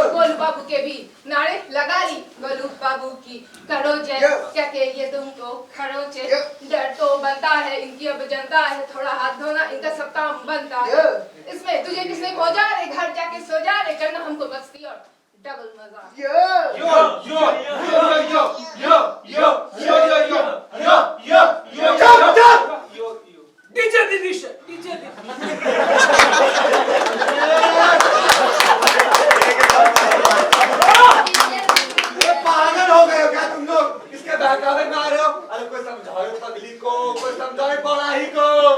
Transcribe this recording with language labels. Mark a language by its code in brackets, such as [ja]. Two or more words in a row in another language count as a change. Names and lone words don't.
[hi] गोलू बाबू के भी नारे लगा ली। गोलू बाबू की करो जय, यो। क्या कहिए तुमको खरोचे। यो। डर तो बनता है इनकी अब जनता है, थोड़ा हाथ धोना इनका सब काम बनता है। यो। इसमें तुझे किसने खोजा रे, घर जाके सो जा रे, करना हमको मस्ती और डबल मजा। यो यो यो यो यो यो यो यो यो यो यो यो यो चुप चुप टीचर दीदी टीचर दीदी ये पागल हो गए हो क्या तुम लोग? इसके बहकावे में आ रहे हो? अरे कोई समझाओ पगली को, कोई समझाओ बड़ाही को।